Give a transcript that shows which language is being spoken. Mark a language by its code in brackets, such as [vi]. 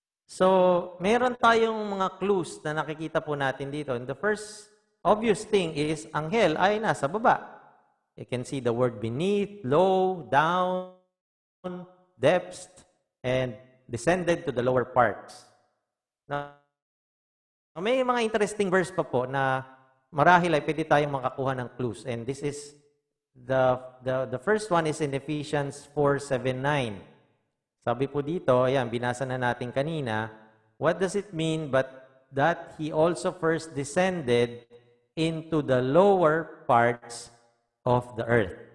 [tl] So, meron tayong mga clues na nakikita po natin dito. [en] And the first obvious thing is, [tl] ang hell ay nasa baba. [en] You can see the word beneath, low, down, depths, and descended to the lower parts. [tl] Now, may mga interesting verse pa po na marahil ay pwede tayong makakuha ng clues. [en] And this is, the first one is in Ephesians 4:7-9. [tl] Sabi po dito, ayan, binasa na natin kanina, [en] what does it mean but that he also first descended into the lower parts of the earth?